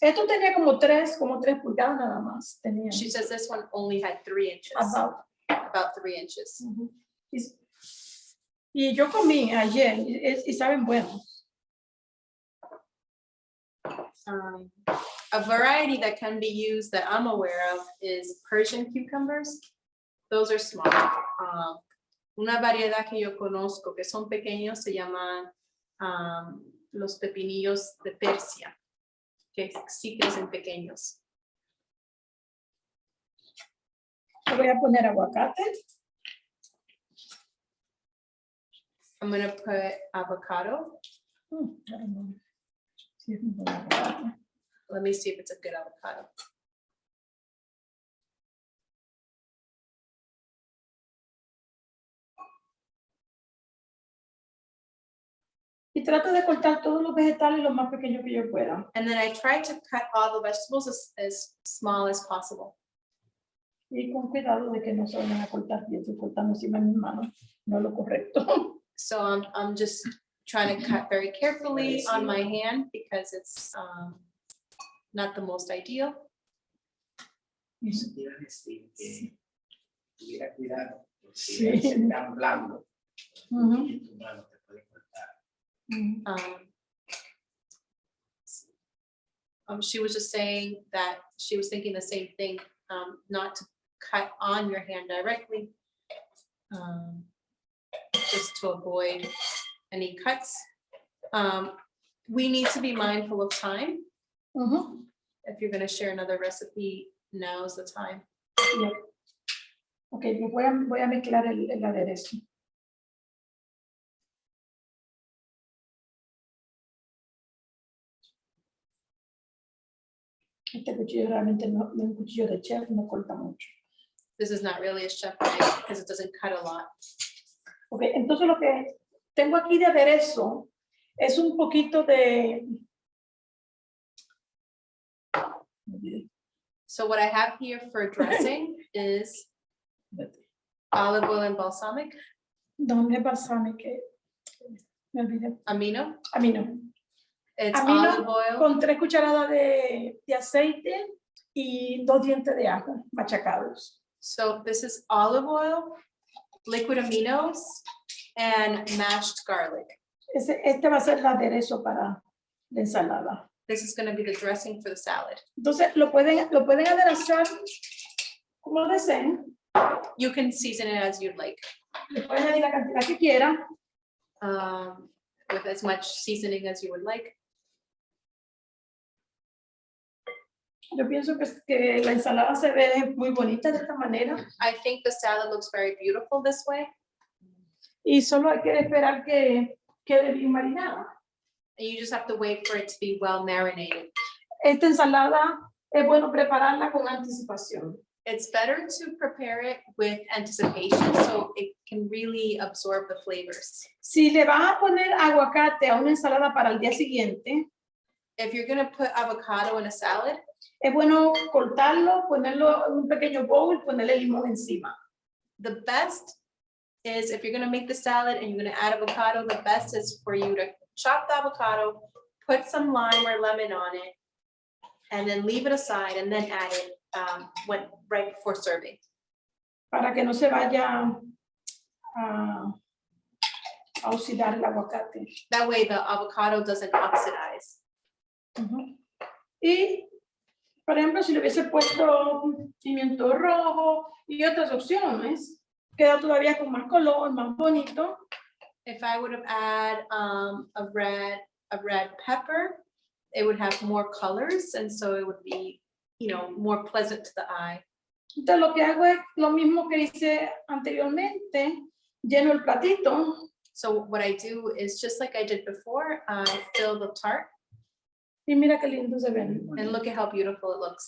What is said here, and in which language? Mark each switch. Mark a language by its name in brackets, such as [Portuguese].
[Spanish] Esto tenía como 3 pulgadas nada más. Tenía. [English] She says this one only had 3 inches, about 3 inches. Ujú. [Spanish] Y yo comí ayer y saben buenos. [English] A variety that can be used that I'm aware of is Persian cucumbers. Those are small. [Spanish] Una variedad que yo conozco que son pequeños se llaman los pepinillos de Persia, que sí crecen pequeños. Le voy a poner aguacate. [English] I'm gonna put avocado. I don't know. [Spanish] Sí, es un buen aguacate. [English] Let me see if it's a good avocado. [Spanish] Y trato de cortar todos los vegetales lo más pequeño que yo pueda. [English] And then I try to cut all the vegetables as small as possible. [Spanish] Y con cuidado de que no se vayan a cortar. Yo estoy cortando encima de mis manos. No es lo correcto. [English] So I'm just trying to cut very carefully on my hand because it's not the most ideal. [Spanish] Eso te iba a decir que tuviera cuidado, porque Sí. es tan blando Ujú. y tu mano te puede cortar. [English] She was just saying that she was thinking the same thing, not to cut on your hand directly, just to avoid any cuts. We need to be mindful of time. Ujú. If you're going to share another recipe, now's the time. [Spanish] Ya. Ok, pues voy a mezclar el aderezo. Este cuchillo realmente no es un cuchillo de chef, no corta mucho. [English] This is not really a chef knife because it doesn't cut a lot. [Spanish] Ok, entonces lo que tengo aquí de aderezo es un poquito de... [English] So what I have here for dressing is olive oil and balsamic, [Spanish] ¿Dónde balsamic? Me olvidé. [English] amino. Amino. It's Amino olive oil, [Spanish] con 3 cucharadas de aceite y 2 dientes de ajo machacados. [English] so this is olive oil, liquid aminos, and mashed garlic. [Spanish] Este va a ser el aderezo para la ensalada. [English] This is going to be the dressing for the salad. [Spanish] Entonces lo pueden aderezar como deseen. [English] You can season it as you'd like, [Spanish] Le pueden añadir la cantidad que quieran. [English] with as much seasoning as you would like. [Spanish] Yo pienso que la ensalada se ve muy bonita de esta manera. [English] I think the salad looks very beautiful this way. [Spanish] Y solo hay que esperar que quede bien marinada. [English] And you just have to wait for it to be well marinated. [Spanish] Esta ensalada es bueno prepararla con anticipación. [English] It's better to prepare it with anticipation so it can really absorb the flavors. [Spanish] Si le vas a poner aguacate a una ensalada para el día siguiente, [English] If you're gonna put avocado in a salad, [Spanish] es bueno cortarlo, ponerlo en un pequeño bowl, ponerle limón encima. [English] the best is if you're gonna make the salad and you're gonna add avocado, the best is for you to chop the avocado, put some lime or lemon on it, and then leave it aside and then add it right before serving. [Spanish] Para que no se vaya a oxidar el aguacate. [English] That way the avocado doesn't oxidize. Ujú. [Spanish] Y, por ejemplo, si le hubiese puesto pimiento rojo y otras opciones, queda todavía con más color, más bonito. [English] If I would have add a red pepper, it would have more colors, and so it would be, more pleasant to the eye. [Spanish] Entonces lo que hago es lo mismo que hice anteriormente, lleno el platito [English] So what I do is just like I did before, I fill the tart, [Spanish] y mira qué lindo se ven. [English] and look at how beautiful it looks.